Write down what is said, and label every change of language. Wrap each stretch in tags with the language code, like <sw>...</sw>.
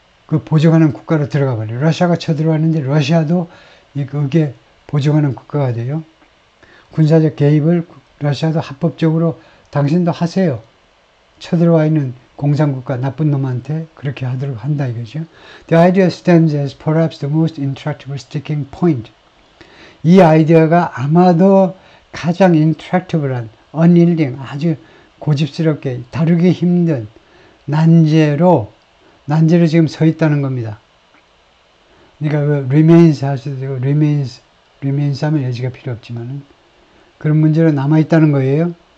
<ko>그 보증하는 국가로 들어가 버려요. 러시아가 쳐들어왔는데 러시아도 그게 보증하는 국가가 돼요. 군사적 개입을 러시아도 합법적으로 당신도 하세요. 쳐들어와 있는 공산국가 나쁜 놈한테 그렇게 하도록 한다 이거죠.</ko> <en>The idea stands as perhaps the most intractable sticking point.</en> <ko>이 아이디어가 아마도 가장 intractable한, unyielding, 아주 고집스럽게 다루기 힘든 난제로 지금 서 있다는 겁니다. 그러니까 그 remains 하셔도 되고 remains 하면 예지가 필요 없지만은 그런 문제로 남아 있다는 거예요.</ko>